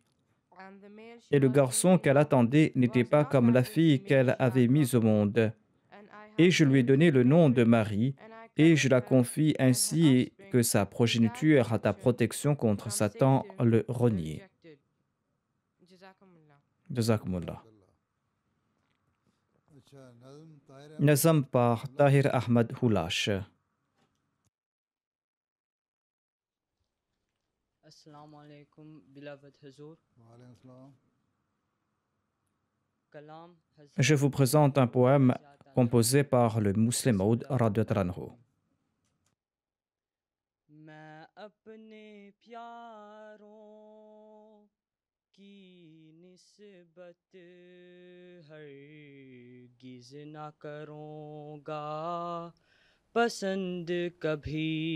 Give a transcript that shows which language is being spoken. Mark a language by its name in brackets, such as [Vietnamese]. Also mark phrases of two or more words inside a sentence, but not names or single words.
[French] Et le garçon qu'elle attendait n'était pas comme la fille qu'elle avait mise au monde. Et je lui ai donné le nom de Marie, et je la confie ainsi que sa progéniture à ta protection contre Satan le renier. » Jazakumullah. [Urdu] اچھا، نظم طاہر [French] Nazam par Tahir Ahmad Hulash. [Arabic] السلام عليكم, [English] beloved Huzur. [Arabic] وعليكم السلام. [Urdu] Kalam [French] Je vous présente un poème composé par le Muslim Maud [Arabic] رضي الله عنه. [Urdu] میں اپنے پیاروں کی نسبت ہرگز نہ کروں گا پسند کبھی.